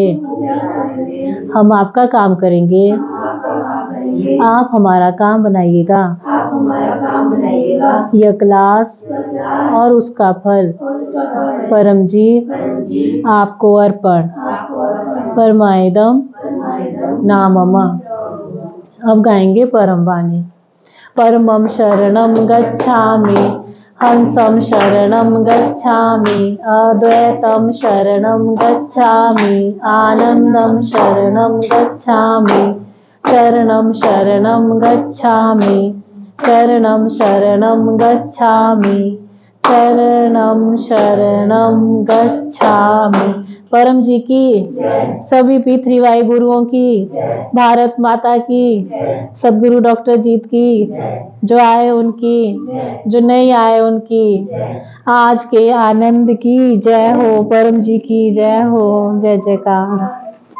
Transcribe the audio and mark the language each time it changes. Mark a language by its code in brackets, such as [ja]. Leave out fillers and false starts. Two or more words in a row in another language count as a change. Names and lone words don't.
[hi] हम आपका काम करेंगे, आप हमारा काम बनाइएगा। यह क्लास और उसका फल परम जी आपको अर्पण। परमायदम नामम। अब गाएंगे परम वाणी। [pi] परमं शरणं गच्छामि, हंसं शरणं गच्छामि, अद्वैतं शरणं गच्छामि, आनंदं शरणं गच्छामि, चरणं शरणं गच्छामि, चरणं शरणं गच्छामि, चरणं शरणं गच्छामि। [hi] परम जी की, सभी पी3Y गुरुओं की, भारत माता की, सदगुरु डॉक्टर जीत की, जो आए उनकी, जो नहीं आए उनकी, आज के आनंद की जय हो। परम जी की जय हो। जय जयकार।